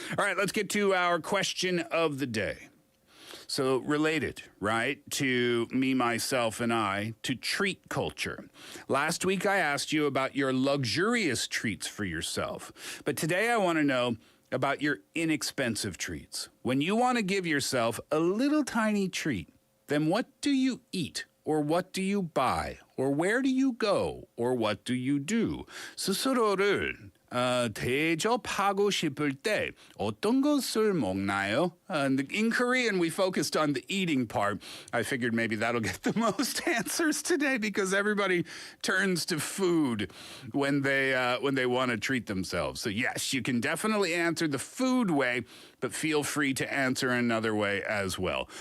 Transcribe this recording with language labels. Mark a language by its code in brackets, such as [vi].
[en] All right, let's get to our question of the day. So related, right, to me, myself, and I, to treat culture. Last week, I asked you about your luxurious treats for yourself. But today, I want to know about your inexpensive treats. When you want to give yourself a little tiny treat, then what do you eat? Or what do you buy? Or where do you go? Or what do you do? [ko] 스스로를 대접하고 싶을 때 어떤 것을 먹나요? [en] In Korean, we focused on the eating part. I figured maybe that'll get the most answers today because everybody turns to food when they want to treat themselves. So yes, you can definitely answer the food way, but feel free to answer another way as well.